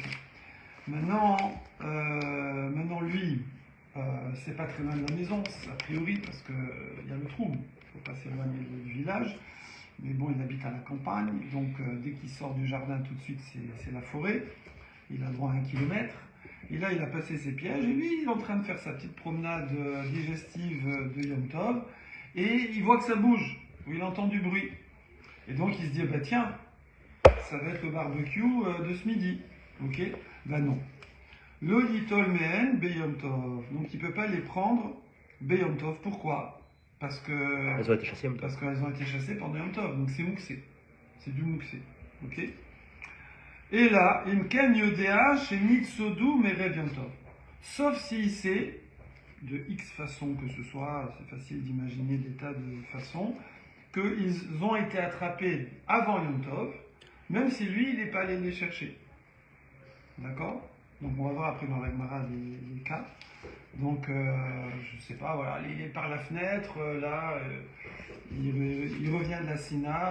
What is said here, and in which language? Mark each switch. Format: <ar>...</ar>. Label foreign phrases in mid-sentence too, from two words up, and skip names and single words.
<fr>Maintenant lui c'est pas très loin de la maison a priori parce que il y a le trou, il faut pas s'éloigner du village, mais bon il habite à la campagne donc dès qu'il sort du jardin tout de suite c'est la forêt, il a droit à 1 kilomètre. Et là il a passé ses pièges et lui il est en train de faire sa petite promenade digestive de Yom Tov. Et il voit que ça bouge, ou il entend du bruit. Et donc il se dit, bah tiens, ça va être le barbecue de ce midi. Ok? Ben non.</fr> <he>לא ליטול מהן ביום טוב.</he> <fr>Donc il ne peut pas les prendre</fr> <he>ביום טוב.</he> <fr>Pourquoi? Parce que... Elles ont été chassées en même temps. Parce qu'elles ont été chassées pendant Yom Tov. Donc c'est mouxé. C'est du mouxé. Ok? Et là,</fr> <he>אם כן יודע שניצודו מערב יום טוב.</he> <fr>Sauf s'il sait... de X façon que ce soit, c'est facile d'imaginer des tas de façons, qu'ils ont été attrapés avant Yom Tov, même si lui, il n'est pas allé les chercher. D'accord? Donc on va voir après dans la Gemara les cas. Donc, je ne sais pas, voilà, il est par la fenêtre, il revient de la Sina.</fr>